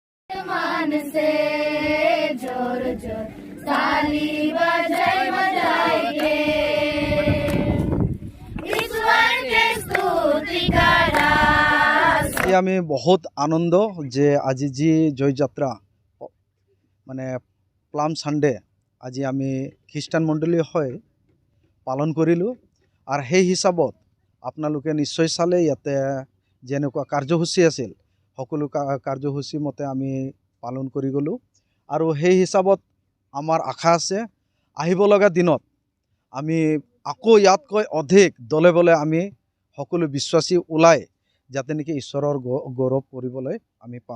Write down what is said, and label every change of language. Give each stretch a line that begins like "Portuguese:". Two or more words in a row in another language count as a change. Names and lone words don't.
Hindi: मान से जोर जोर ताली बजाएंगे ईश्वर के स्तुति करा।
Assamese: আমি বহুত আনন্দ যে আজি যি জয়যাত্রা মানে প্লাম সানডে আজি আমি খ্ৰীষ্টান মণ্ডলী হয় পালন কৰিলোঁ আৰু সেই হিচাপত আপোনালোকে নিশ্চয় চালে ইয়াতে যেনেকুৱা কাৰ্যসূচী আছিল সকলো কাৰ্যসূচী মতে আমি পালন কৰি গ'লোঁ আৰু সেই হিচাপত আমাৰ আশা আছে আহিব লগা দিনত আমি আকৌ ইয়াতকৈ অধিক দলে বলে আমি সকলো বিশ্বাসী ওলাই যাতে নেকি ঈশ্বৰৰ গৌৰৱ কৰিবলৈ আমি পাম।